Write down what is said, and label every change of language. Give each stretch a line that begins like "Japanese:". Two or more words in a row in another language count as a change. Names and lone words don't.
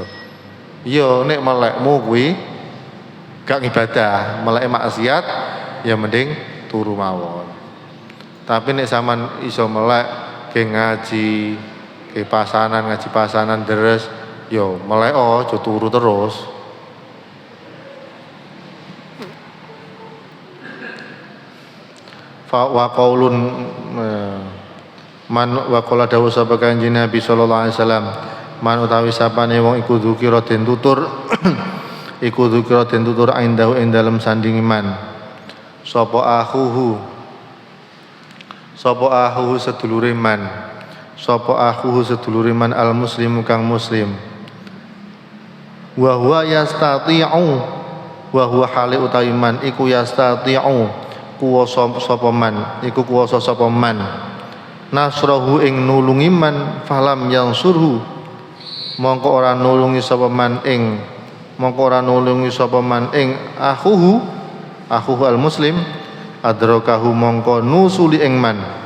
Javanese: Iya nek melekmu kuwi gak ngibadah, melek maksiat ya mending turu mawon. Tapi nek sampean iso melek ke ngaji, ke pasanan ngaji pasanan deres, yo melek aja turu terus.
Arabic: Fa wa qaulun man wa qala
Javanese: dawuh sapa Kanjeng Nabi
Arabic: sallallahu alaihi wasallam,
Javanese: man utawi sapane wong iku dzikira den tutur iku dzikira den tutur indahu ing dalem sanding iman. Sapa akhuhu sedulure man, sapa akhuhu sedulure man
Arabic: al muslimu
Javanese: kang muslim,
Arabic: wa huwa yastati'u, wa huwa
Javanese: hale utawi man iku yastati'u kuwasa sapa man, iku kuwasa sapa man nasrahu ing nulungi man,
Arabic: falam yansurhu
Javanese: mongko ora nulungi sapa man ing
Arabic: akhuhu al muslim,
Javanese: adrakahu mongko nusuli ing man